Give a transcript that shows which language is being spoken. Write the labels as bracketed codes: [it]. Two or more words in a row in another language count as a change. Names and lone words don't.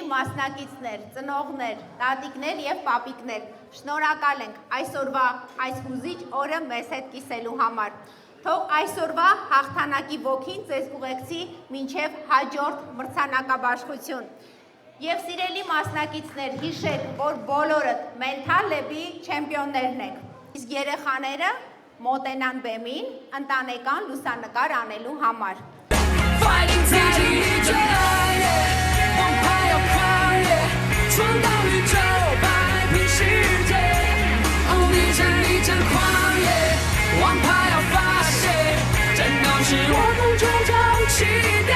[hy] մասնակիցներ, ծնողներ, տատիկներ և պապիկներ, շնորհակալ ենք այսօրվա այս հուզիչ օրը մեզ հետ կիսելու համար։ Թող այսօրվա հաղթանակի ոգին ձեզ ուղեկցի մինչև հաջորդ մրցանակաբաշխություն։ Եվ սիրելի մասնակիցներ, հիշեք, որ բոլորդ Mental Lab-ի չեմպիոններն եք։ Իսկ երեխաները մոտենան բեմին ընտանեկան լուսանկար անելու համար։ [zh] Fighting 自己最爱的王牌要跨越，闯荡宇宙，摆平世界。一战一战狂野，王牌要发泄，战斗是我梦中的起点。